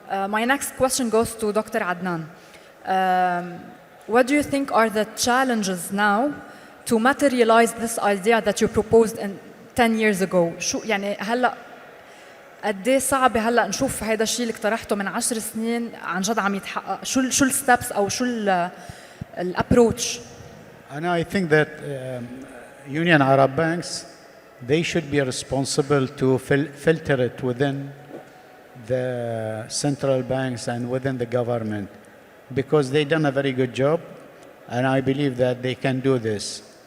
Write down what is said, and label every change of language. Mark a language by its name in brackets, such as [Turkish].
[English] My next question goes to Dr. Adnan. What do you think are the challenges now to materialize this idea that you proposed 10 years ago? [Arabic] شو يعني هلا قد ايه صعب هلا نشوف هذا الشيء اللي اقترحته من 10 سنين عن جد عم يتحقق؟ شو الستبس او شو الابروتش؟ [English] And I think that Union Arab banks, they should be responsible to filter it within the central banks and within the government, because they've done a very good job, and I believe that they can do this.